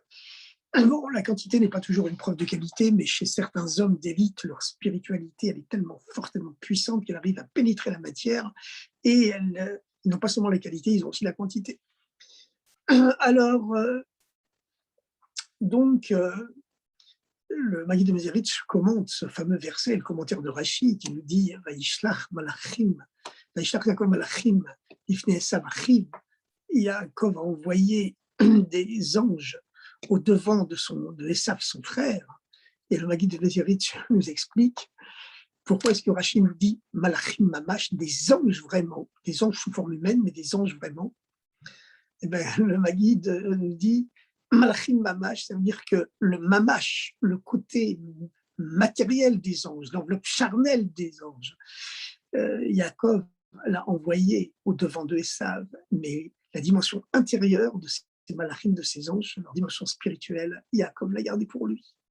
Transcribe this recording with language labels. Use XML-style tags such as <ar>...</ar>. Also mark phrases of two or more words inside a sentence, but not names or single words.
<fr>Bon, la quantité n'est pas toujours une preuve de qualité, mais chez certains hommes d'élite, leur spiritualité, elle est tellement forte, tellement puissante qu'elle arrive à pénétrer la matière, et ils n'ont pas seulement la qualité, ils ont aussi la quantité. Alors, donc, le Maggid de Mezerich commente ce fameux verset, le commentaire de Rachid, qui nous dit «</fr> <he>וישלח מלאכים וישלח יעקב מלאכים לפני עשו אחיו</he> <fr>» Yaakov a envoyé des anges au devant de Esav, son frère. Et le Maggid de Mezerich nous explique pourquoi est-ce que Rachid nous dit «</fr> <he>מלאכים ממש</he> <fr>», des anges vraiment, des anges sous forme humaine, mais des anges vraiment. Et bien, le Maggid nous dit</fr> <he>מלאכים ממש,</he> <fr>ça veut dire que le Mamash, le côté matériel des anges, l'enveloppe charnelle des anges, Yaakov l'a envoyé au devant de Esav, mais la dimension intérieure de ces Malachim, de ces anges, leur dimension spirituelle, Yaakov l'a gardée pour lui.</fr>